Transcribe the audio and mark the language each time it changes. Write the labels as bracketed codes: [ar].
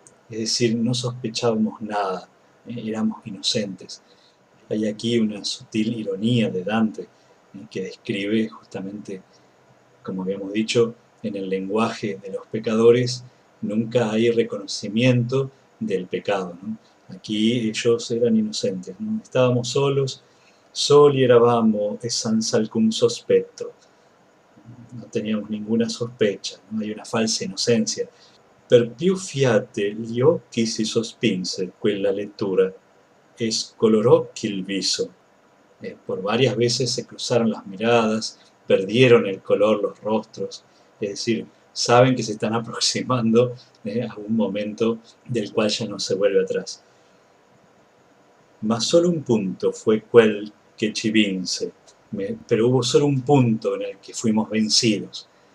[es] Es decir, no sospechábamos nada, éramos inocentes. Hay aquí una sutil ironía de Dante, que describe justamente, como habíamos dicho, en el lenguaje de los pecadores nunca hay reconocimiento del pecado, ¿no? Aquí ellos eran inocentes, ¿no? Estábamos solos, [it] soli eravamo e senza alcun sospetto. [es] No teníamos ninguna sospecha, ¿no? Hay una falsa inocencia. [it] Per più fiate gli occhi si sospinse quella lettura e scolorò il viso. [es] Por varias veces se cruzaron las miradas, perdieron el color los rostros, es decir, saben que se están aproximando a un momento del cual ya no se vuelve atrás. [it] Ma solo un punto fue quel que ci vinse, [es] pero hubo solo un punto en el que fuimos vencidos.